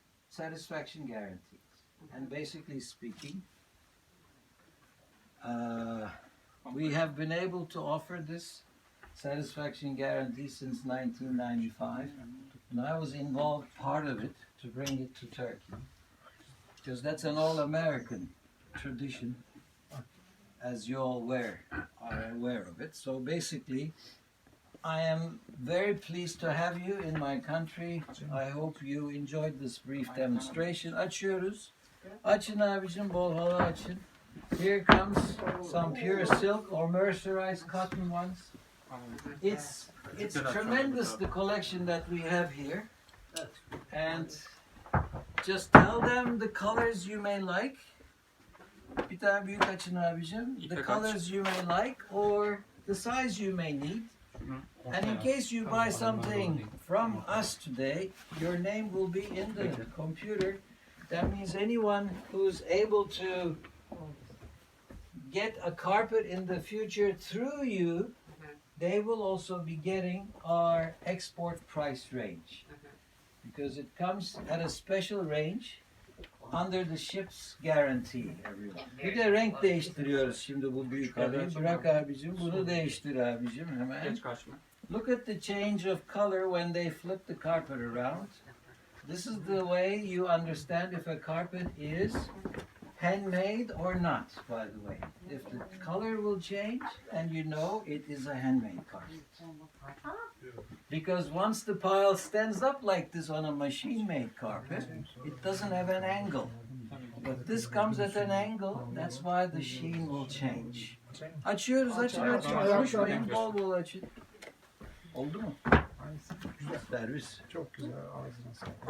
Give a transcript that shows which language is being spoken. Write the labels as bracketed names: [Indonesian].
[English] Satisfaction guaranteed. And basically speaking, we have been able to offer this satisfaction guarantee since 1995, and I was involved part of it to bring it to Turkey, because that's an all-American tradition, as you all are aware of it. So basically, I am very pleased to have you in my country. I hope you enjoyed this brief demonstration. [Turkish] Açıyoruz. Açın abicim, bol halı açın. [English] Here comes some pure silk or mercerized cotton ones. It's tremendous, the collection that we have here. And just tell them the colors you may like. [Turkish] Bir tane büyük açın abicim. [English] The [Turkish] İpek [English] colors you may like or the size you may need. [Turkish] Şunu [English] And in case you buy something from us today, your name will be in the computer. That means anyone who's able to get a carpet in the future through you, they will also be getting our export price range. Because it comes at a special range under the ship's guarantee, everyone. [Turkish] Bir de renk değiştiriyoruz şimdi bu büyük halıyı. Bırak abicim, bunu değiştir abicim hemen. geç karşıma. [English] Look at the change of color when they flip the carpet around. This is the way you understand if a carpet is handmade or not, by the way. If the color will change, and you know it is a handmade carpet. Because once the pile stands up like this on a machine-made carpet, it doesn't have an angle. But this comes at an angle, that's why the sheen will change. [Turkish] Açıyoruz, açın. Konuşmayın, bol bol açın. Oldu mu? Servis. Çok güzel, ağzına sağlık.